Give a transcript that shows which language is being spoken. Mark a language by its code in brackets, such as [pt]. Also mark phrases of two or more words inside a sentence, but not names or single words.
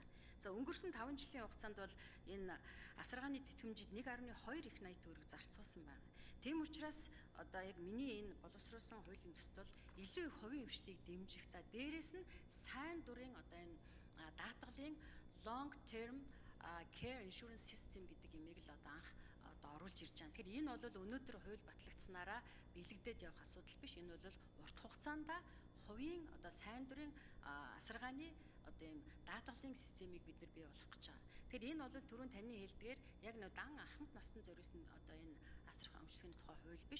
[mn] За өнгөрсөн 5 жилийн хугацаанд бол энэ асаргааны тэтгэмжид 1.2 их 80 төгрөг зарцуулсан байна. Тийм учраас одоо яг миний энэ боловсруулсан хуулийн төсөл бол илүү их хувийн хвшлийг дэмжих. За дээрэс нь сайн дурын одоо энэ даатгалын [en] long term care insurance system [mn] гэдэг имийг л одоо анх одоо оруулж ирж байгаа. Тэгэхээр энэ бол өнөөдөр хууль батлагдсанараа бэлэгдээд явах асуудал биш. Энэ бол урт хугацаанд хувийн одоо сайн дурын асаргааны одоо ийм даатгалын системийг бид нар бий болгох гэж байгаа. Тэгэхээр энэ бол түрүүн таны хэлдгээр яг нэг дан ахмад насны зориулсан одоо энэ асрах амжилтын тухай хууль биш.